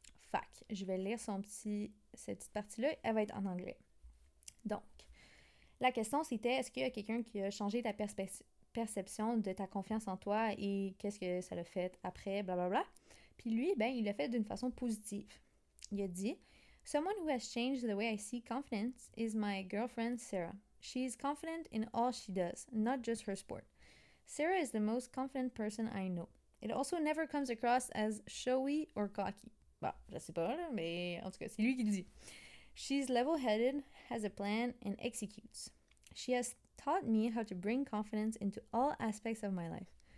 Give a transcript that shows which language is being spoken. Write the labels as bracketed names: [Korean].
[French] Fac, je vais lire cette petite partie-là, elle va être en anglais. Donc, la question c'était, est-ce qu'il y a quelqu'un qui a changé ta perception de ta confiance en toi et qu'est-ce que ça l'a fait après, blablabla. Puis lui, ben, il l'a fait d'une façon positive. Il a dit, [English] someone who has changed the way I see confidence is my girlfriend Sarah. She is confident in all she does, not just her sport. Sarah is the most confident person I know. It also never comes across as showy or cocky. [French] Bon, je sais pas, là, mais en tout cas, c'est lui qui le dit. [English] She's level-headed, has a plan, and executes. She has taught me how to bring confidence into all aspects of my life.